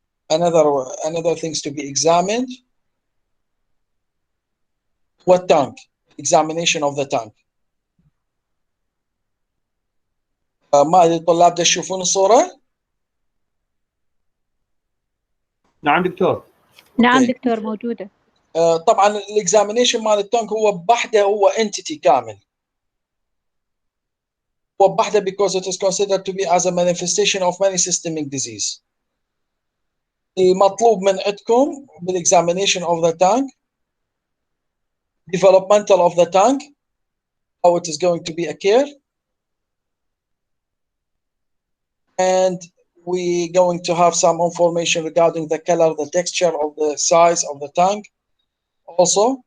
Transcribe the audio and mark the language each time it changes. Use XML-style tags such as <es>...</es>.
<en>Another things to be examined. What tongue? Examination of the tongue.</en> <ar>ما الطلاب ده يشوفون الصورة؟ نعم دكتور. نعم دكتور موجودة. طبعا الاكزامينيشن مال التونج هو بحده هو انتيتي كامل. هو بحده</ar> <en>because it is considered to be as a manifestation of many systemic disease.</en> <ar>المطلوب من عندكم بالاكزامينيشن</ar> <en>of the tongue, developmental of the tongue, how it is going to be occur, and we going to have some information regarding the color, the texture of the size of the tongue also.</en>